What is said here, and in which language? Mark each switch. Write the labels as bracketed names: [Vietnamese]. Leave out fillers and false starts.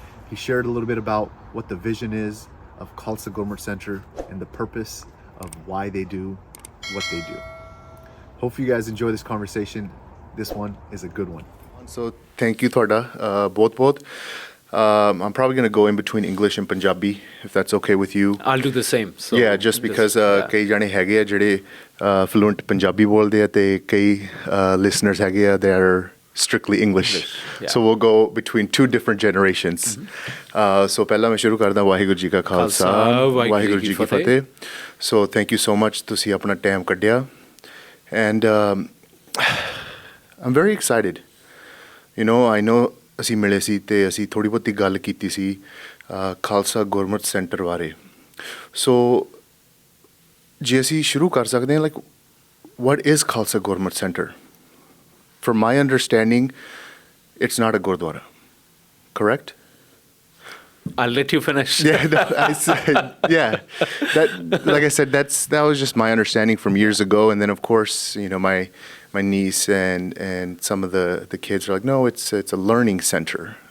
[English] He shared a little bit about what the vision is of Khalsa Gurmat Center and the purpose of why they do what they do. Hopefully you guys enjoy this conversation. This one is a good one. So thank you, Thoda, both. I'm probably going to go in between English and Punjabi, if that's okay with you. I'll do the same. So yeah, just because [Punjabi] ਕਈ ਜਾਣੇ ਹੈਗੇ ਆ ਜਿਹੜੇ fluent Punjabi ਬੋਲਦੇ ਆ ਤੇ ਕਈ listeners ਹੈਗੇ ਆ [English] they are strictly English. Yeah. So we'll go between two different generations. [Punjabi] So ਪਹਿਲਾਂ ਮੈਂ ਸ਼ੁਰੂ ਕਰਦਾ ਵਾਹਿਗੁਰੂ ਜੀ ਕਾ ਖਾਲਸਾ ਵਾਹਿਗੁਰੂ ਜੀ ਕੀ ਫਤਿਹ. [English] So thank you so much [Punjabi] ਤੁਸੀਂ ਆਪਣਾ ਟਾਈਮ ਕੱਢਿਆ. [English] And I'm very excited. You know, I know [Punjabi] ਅਸੀਂ ਮਿਲੇ ਸੀ ਤੇ ਅਸੀਂ ਥੋੜ੍ਹੀ ਬਹੁਤੀ ਗੱਲ ਕੀਤੀ ਸੀ ਖਾਲਸਾ ਗੁਰਮਤ ਸੈਂਟਰ ਬਾਰੇ. ਸੋ ਜੇ ਅਸੀਂ ਸ਼ੁਰੂ ਕਰ ਸਕਦੇ ਹਾਂ, like [English] what is Khalsa Gurmat Center? From my understanding, it's not a gurdwara, correct? I'll let you finish. Yeah, like I said, that was just my understanding from years ago. And then, of course, you know, my niece and some of the kids are like, no, it's a learning center.